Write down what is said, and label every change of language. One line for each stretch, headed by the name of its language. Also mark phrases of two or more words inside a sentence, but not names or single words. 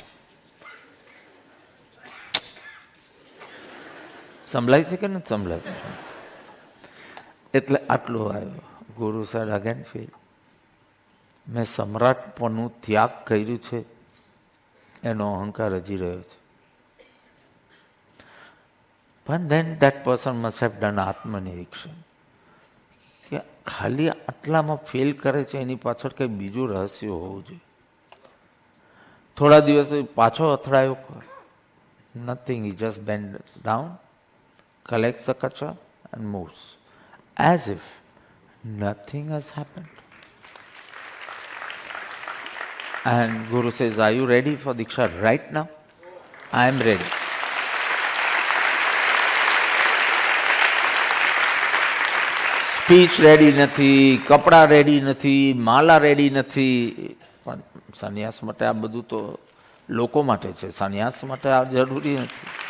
Gujarati: સંભળાય છે કે નથી સંભળાય છે? એટલે આટલું આવ્યું. ગુરુ સાહેબ
English: again feel
Gujarati: મેં સમ્રાટપણું ત્યાગ કર્યું છે, એનો અહંકાર હજી રહ્યો છે. પણ
English: then that person must have done
Gujarati: આત્મનિરીક્ષણ કે ખાલી આટલામાં ફેલ કરે છે એની પાછળ કંઈ બીજું રહસ્ય હોવું જોઈએ. થોડા દિવસ પાછો અથડાયો,
English: nothing, he just bends down, collects the kachra and moves as if nothing has happened. And Guru says, are you ready for Diksha right now? I am ready. speech ready
Gujarati: નથી, કપડા રેડી નથી, માલા રેડી નથી. પણ સંન્યાસ માટે આ બધું તો લોકો માટે છે, સંન્યાસ માટે આ જરૂરી નથી.